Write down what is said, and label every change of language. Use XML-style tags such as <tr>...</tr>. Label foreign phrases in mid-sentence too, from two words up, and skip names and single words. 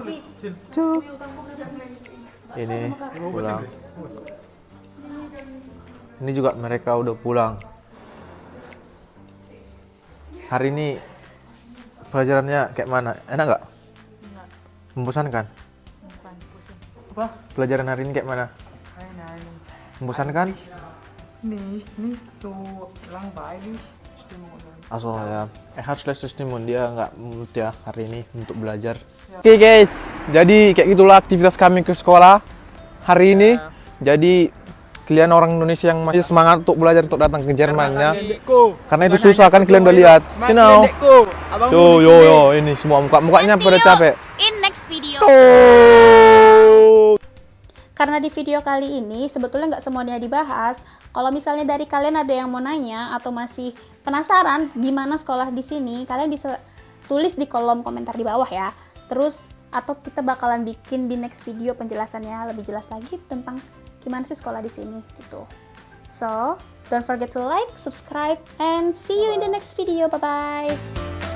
<id>Cup. Ini pulang. Ini juga mereka udah pulang. Hari ini pelajarannya kayak mana? Enak nggak? Enggak, Membosankan? bukan pusing. Apa Apa? Pelajaran hari ini kayak mana?</id> <de>Nein. Membosankan? Nicht so langweilig. Stimmung und dann. Also ya, hat schlechte Stimmung,</de> <id>dia nggak mood ya hari ini untuk belajar. Oke guys, jadi kayak gitulah aktivitas kami ke sekolah hari ini. Jadi kalian orang Indonesia yang masih semangat untuk belajar untuk datang ke Jerman ya. Karena itu susah kan kalian udah lihat.</id> <en>You know.</en> <id>Yo, ini semua mukanya pada capek.</id> <en>In next video.</en> <id>Karena di video kali ini sebetulnya nggak semuanya dibahas. Kalau misalnya dari kalian ada yang mau nanya atau masih penasaran gimana sekolah di sini, kalian bisa tulis di kolom komentar di bawah ya. Terus atau kita bakalan bikin di next video penjelasannya lebih jelas lagi tentang gimana sih sekolah di sini gitu.</id> <en>So, don't forget to like, subscribe, and see you in the next video. Bye bye.</en>